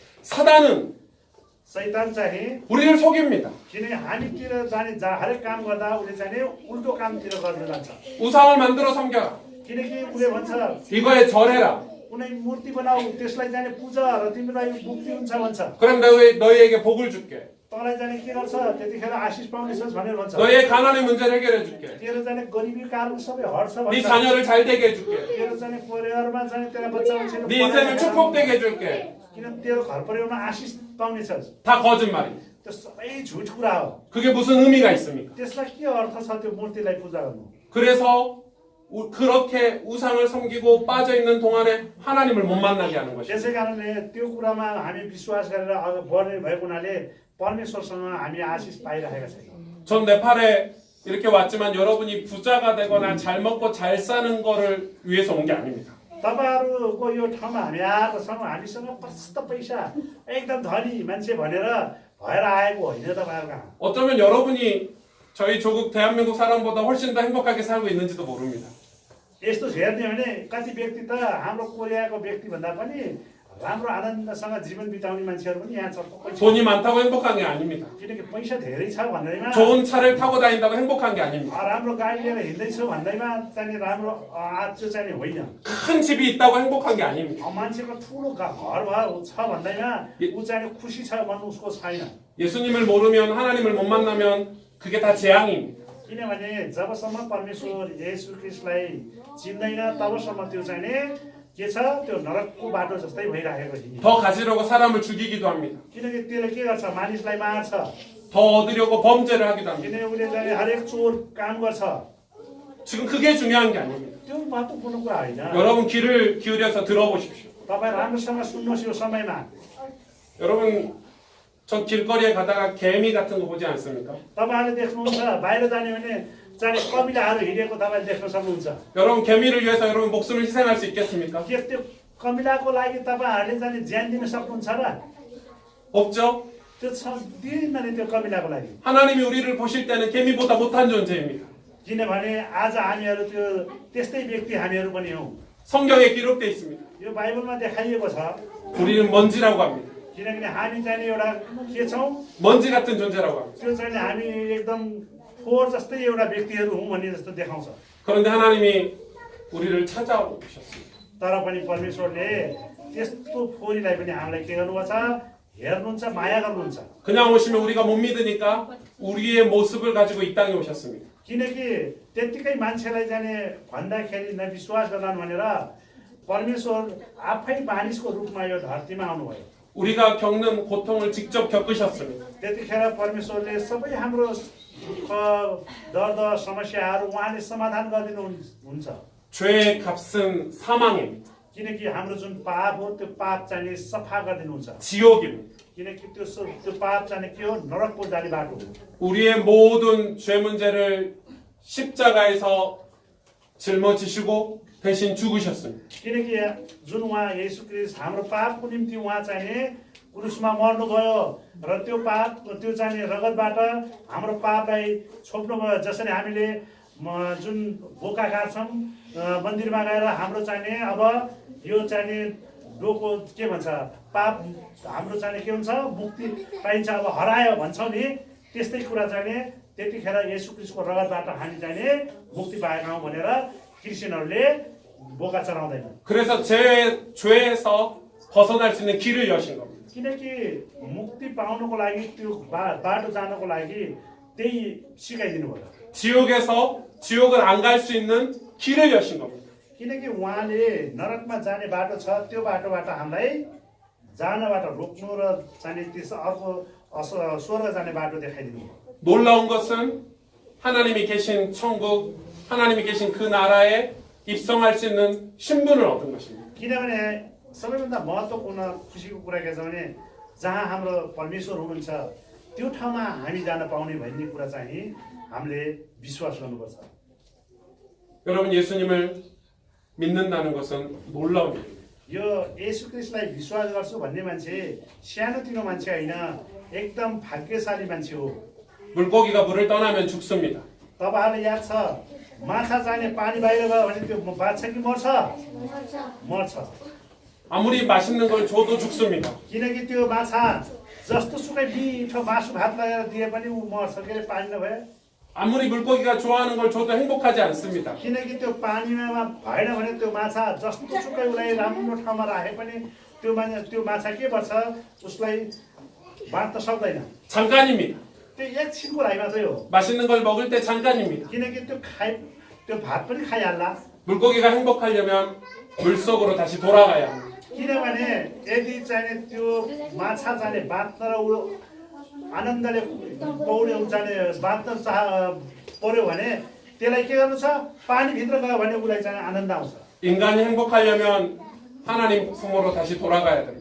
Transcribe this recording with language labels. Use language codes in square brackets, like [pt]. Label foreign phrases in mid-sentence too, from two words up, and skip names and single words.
[ko] 사단은 [ne] शैतान चाहिँ [ko] 우리를 속입니다. [ne] किनकि हामीतिर जाने हरेक काम गर्दा उसले चाहिँ उल्टो कामतिर गर्न जान्छ [ko] 우상을 만들어 섬겨라. [ne] किनकि उसले भन्छ [ko] 이거에 절해라. [ne] कुनै मूर्ति बनाऊ त्यसलाई जाने पूजा र तिमीलाई मुक्ति हुन्छ भन्छ [ko] 그럼 너희에게 복을 줄게. [ne] तँलाई जाने के गर्छ त्यतिखेर आशिष पाउनेछस् भनेर भन्छ [ko] 너희의 가난의 문제를 해결해 줄게. [ne] तेरो जाने गरिबी कारण सबै हट्छ [ko] 네 [ne] भन्छ [ko] 자녀를 잘 되게 해줄게. [ne] तेरो जाने परिवारमा जाने तेरा बच्चा मान्छेले [ko] 네 인생을 축복되게 해줄게. [ne] किन तेरो घर परिवारमा आशिष पाउनेछस् [ko] 다 거짓말이. [ne] त्यो सबै झुट कुरा हो [ko] 그게 무슨 의미가 있습니까? [ne] त्यसलाई के अर्थ छ त्यो मूर्तिलाई पूजा गर्नु [ko] 그래서 그렇게 우상을 섬기고 빠져 있는 동안에 하나님을 못 만나게 하는 것이죠. [ne] त्यसै कारणले त्यो कुरामा हामी विश्वास गरेर अगाडि बढ्ने भएको हुनाले परमेश्वरसँग हामी आशिष पाइरहेका छैनौँ [ko] 전 네팔에 이렇게 왔지만 여러분이 부자가 되거나 잘 먹고 잘 사는 거를 위해서 온 게 아닙니다. [ne] तपाईँहरूको यो ठाउँमा हामी आएको छौँ हामीसँग प्रशस्त पैसा एकदम धनी मान्छे भनेर भएर आएको होइन तपाईँहरू कहाँ [ko] 어쩌면 여러분이 저희 조국 대한민국 사람보다 훨씬 더 행복하게 살고 있는지도 모릅니다. [ne] यस्तो हेर्ने हो भने कति व्यक्ति त हाम्रो कोरियाको व्यक्तिभन्दा पनि राम्रो आनन्दसँग जीवन बिताउने मान्छेहरू पनि यहाँ छ [ko] 돈이 많다고 행복한 게 아닙니다. [ne] किनकि पैसा धेरै छ भन्दैमा [ko] 좋은 차를 타고 다닌다고 행복한 게 아닙니다. [ne] राम्रो गाडी लिएर हिँड्दैछु भन्दैमा चाहिँ राम्रो आज चाहिँ होइन [ko] 큰 집이 있다고 행복한 게 아닙니다. [ne] मान्छेको ठुलो घर छ भन्दैमा ऊ चाहिँ खुसी छ भन्नु उसको छैन [ko] 예수님을 모르면 하나님을 못 만나면 그게 다 재앙입니다. [ne] किनभने जबसम्म परमेश्वर येशू ख्रीष्टलाई चिन्दैन तबसम्म त्यो चाहिँ के छ त्यो नरकको बाटो जस्तै भइरहेको छ [ko] 더 가지려고 사람을 죽이기도 합니다. [ne] किनकि त्यसले के गर्छ मानिसलाई मार्छ [ko] 더 얻으려고 범죄를 하기도 합니다. [ne] किनभने उसले चाहिँ हरेक चोर काम गर्छ [ko] 지금 그게 중요한 게 아닙니다. [ne] त्यो महत्त्वपूर्ण कुरा होइन [ko] 여러분 귀를 기울여서 들어보십시오. [ne] तपाईँ राम्रोसँग सुन्नुहोस् यो समयमा [ko] 여러분 저 길거리에 가다가 개미 같은 거 보지 않습니까? [ne] तपाईँहरूले देख्नुहुन्छ बाहिर जाने भने चाहिँ कमिलाहरू हिँडेको तपाईँले देख्न सक्नुहुन्छ [ko] 여러분 개미를 위해서 여러분 목숨을 희생할 수 있겠습니까? [ne] के त्यो कमिलाको लागि तपाईँहरूले चाहिँ ज्यान दिन सक्नुहुन्छ र [ko] 없죠. [ne] त्यो दिन्न नि त्यो कमिलाको लागि [ko] 하나님이 우리를 보실 때는 개미보다 못한 존재입니다. [ne] किनभने आज हामीहरू त्यो त्यस्तै व्यक्ति हामीहरू पनि हौँ [ko] 성경에 기록되어 있습니다. [ne] यो बाइबलमा देखाइएको छ [ko] 우리는 먼지라고 합니다. [ne] किनकि हामी चाहिँ एउटा के छौँ [ko] 먼지 같은 존재라고 합니다. [ne] त्यो चाहिँ हामी एकदम फोहोर जस्तै एउटा व्यक्तिहरू हौँ भन्ने जस्तो देखाउँछ [ko] 그런데 하나님이 우리를 찾아오셨습니다. [ne] तर पनि परमेश्वरले त्यस्तो फोहोरीलाई पनि हामीलाई के गर्नुभएको छ हेर्नुहुन्छ माया गर्नुहुन्छ [ko] 그냥 오시면 우리가 못 믿으니까 우리의 모습을 가지고 이 땅에 오셨습니다. [ne] किनकि त्यत्तिकै मान्छेलाई जाने भन्दाखेरि नविश्वास गर्लान् भनेर परमेश्वर आफै मानिसको रूपमा यो धरतीमा आउनुभयो [ko] 우리가 겪는 고통을 직접 겪으셨습니다. [ne] त्यतिखेर परमेश्वरले सबै हाम्रो दुःख दर्द समस्याहरू उहाँले समाधान गरिदिनुहुन्छ [ko] 죄의 값은 사망입니다. [ne] किनकि हाम्रो जुन पाप हो त्यो पाप चाहिँ सफा गरिदिनुहुन्छ [ko] 지옥입니다. [ne] किनकि त्यो पाप चाहिँ के हो नरकको जाने बाटो हो [ko] 우리의 모든 죄 문제를 십자가에서 짊어지시고 대신 죽으셨습니다. [ne] किनकि जुन उहाँ येशू क्रिस्ट हाम्रो पापको निम्ति उहाँ चाहिँ क्रुसमा मर्नुभयो र त्यो पाप त्यो चाहिँ रगतबाट हाम्रो पापलाई छोप्नुभयो जसरी हामीले जुन बोका काट्छौँ मन्दिरमा गएर हाम्रो चाहिँ अब यो चाहिँ डोको के भन्छ पाप हाम्रो चाहिँ के हुन्छ मुक्ति पाइन्छ अब हरायो भन्छौँ नि त्यस्तै कुरा चाहिँ त्यतिखेर येशू क्रिस्टको रगतबाट हामी चाहिँ मुक्ति पाएका हौँ भनेर क्रिस्चियनहरूले बोका चढाउँदैन [ko] 그래서 죄에서 벗어날 수 있는 길을 여신 겁니다. [ne] किनकि मुक्ति पाउनको लागि त्यो बाटो जानको लागि त्यही सिकाइदिनु भयो [ko] 지옥을 안 갈 수 있는 길을 여신 겁니다. [ne] किनकि उहाँले नरकमा जाने बाटो छ त्यो बाटोबाट हामीलाई जानबाट रोक्नु र जाने त्यस अर्को स्वर्ग जाने बाटो देखाइदिनु भयो [ko] 놀라운 것은 하나님이 계신 천국, 하나님이 계신 그 나라에 입성할 수 있는 신분을 얻은 것입니다. [ne] किनभने सबैभन्दा महत्त्वपूर्ण खुसीको कुरा के छ भने जहाँ हाम्रो परमेश्वर हुनुहुन्छ त्यो ठाउँमा हामी जान पाउने भन्ने कुरा चाहिँ हामीले विश्वास गर्नुपर्छ [ko] 여러분 예수님을 믿는다는 것은 놀라운 일입니다. [ne] यो येशू क्रिस्टलाई विश्वास गर्छु भन्ने मान्छे सानोतिनो मान्छे होइन एकदम भाग्यशाली मान्छे हो [ko] 물고기가 물을 떠나면 죽습니다. [ne] तपाईँहरूलाई याद छ माछा चाहिने पानी बाहिर गयो भने त्यो बाँच्छ कि मर्छ मर्छ [ko] 아무리 맛있는 걸 줘도 죽습니다. [ne] किनकि त्यो माछा जस्तो सुकै मिठो मासु भात लगाएर दिए पनि ऊ मर्छ के अरे पानी नभए [ko] 아무리 물고기가 좋아하는 걸 줘도 행복하지 않습니다. [ne] किनकि त्यो पानीमा भएन भने त्यो माछा जस्तो सुकै उसलाई राम्रो ठाउँमा राखे पनि त्यो माछा के गर्छ उसलाई बाँच्न सक्दैन [ko] 잠깐입니다. [ne] त्यो एकछिनको लागि मात्रै हो [ko] 맛있는 걸 먹을 때 잠깐입니다. [ne] किनकि त्यो भात पनि खाइहाल्ला [ko] 물고기가 행복하려면 물속으로 다시 돌아가야 합니다. [ne] किनभने यदि चाहिँ त्यो माछा चाहिँ बाँच्न र ऊ आनन्दले पौड्यो जाने बाँच्न पर्यो भने त्यसलाई के गर्नु छ पानीभित्र गयो भने उसलाई चाहिँ आनन्द आउँछ [ko] 인간이 행복하려면 하나님 품으로 다시 돌아가야 됩니다.